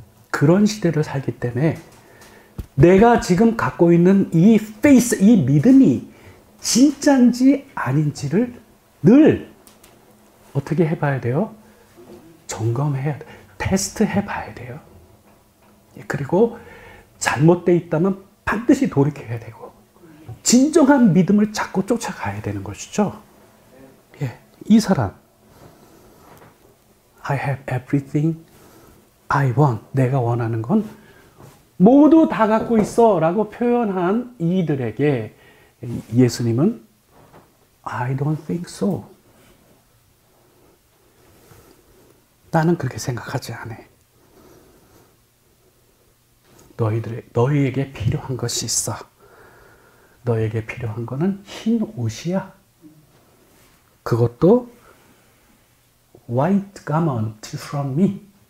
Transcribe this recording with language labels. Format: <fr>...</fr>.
<ko>그런 시대를 살기 때문에 내가 지금 갖고 있는 이 페이스, 이 믿음이 진짜인지 아닌지를 늘 어떻게 해봐야 돼요? 점검해야 돼. 테스트 해봐야 돼요. 그리고 잘못되어 있다면 반드시 돌이켜야 되고 진정한 믿음을 찾고 쫓아가야 되는 것이죠. 예, 이 사람</ko> <en>I have everything I want.</en> <ko>내가 원하는 건 모두 다 갖고 있어 라고 표현한 이들에게 예수님은</ko> <en>I don't think so.</en> <ko>나는 그렇게 생각하지 않아. 너희에게 필요한 것이 있어. 너에게 필요한 거는 흰 옷이야. 그것도</ko> <en>white garment from me.</en>